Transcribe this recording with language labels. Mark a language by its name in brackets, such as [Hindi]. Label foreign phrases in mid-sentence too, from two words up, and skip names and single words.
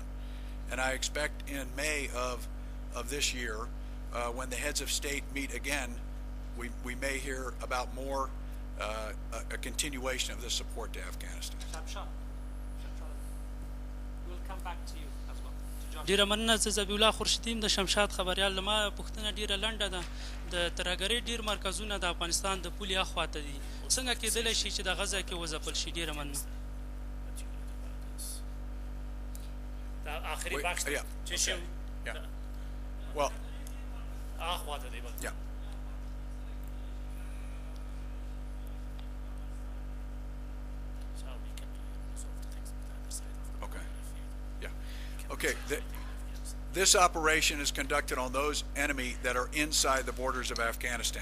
[English] And I expect in May of this year, when the heads of state meet again, we may hear about more a continuation of this support to Afghanistan. We'll come back to you as well. To Josh. [Pashto] ډیره مننه. زه ذبیح خورشیدیم د شمشاد خبریال. لما پوښتنه ډیره لنډه ده. د ترهګرۍ ډیر مرکزونه د افغانستان د پولې اخواته دي. څنګه کېدلی شي چې د غزه کې وځپل شي؟ ډیره مننه. د آخري بخش چې شو. [English] Well, [Pashto] اخواته دی. [English] yeah. Okay, this operation is conducted on those enemy that are inside the borders of Afghanistan.